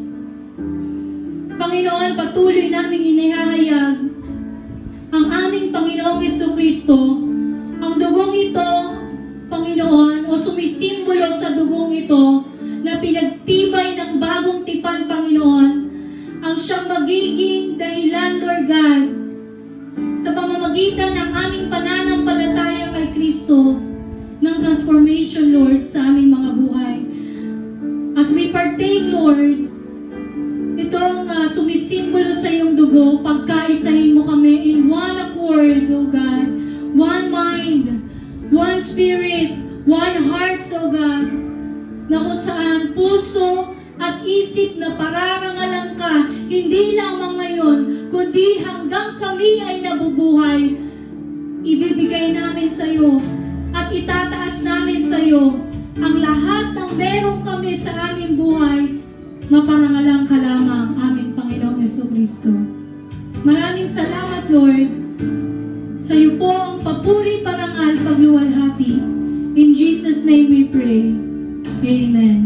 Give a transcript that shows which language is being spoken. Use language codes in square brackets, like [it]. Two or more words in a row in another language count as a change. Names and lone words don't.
[tl] Panginoon, patuloy naming inihahayag ang aming Panginoong Hesukristo, ang dugong ito, Panginoon, o sumisimbolo sa dugong ito na pinagtibay ng bagong tipan, Panginoon, ang siyang magiging dahilan, [en] Lord God, [tl] sa pamamagitan ng aming pananampalataya kay Kristo, ng transformation, Lord, sa aming mga buhay. [en] As we partake, [tl] Lord, itong sumisimbolo sa iyong dugo, pagkaisahin mo kami [en] in one accord, O God, one mind, one spirit, one heart, O God, [tl] na kung saan puso at isip na pararangalan ka, hindi lamang ngayon, kundi hanggang kami ay nabubuhay, ibibigay namin sa iyo at itataas namin sa iyo ang lahat ng meron kami sa aming buhay. Maparangalang ka lamang, aming Panginoong Jesucristo. Maraming salamat, Lord. Sa iyo po ang papuri, parangal, pagluwalhati. [en] In Jesus' name we pray. Amen.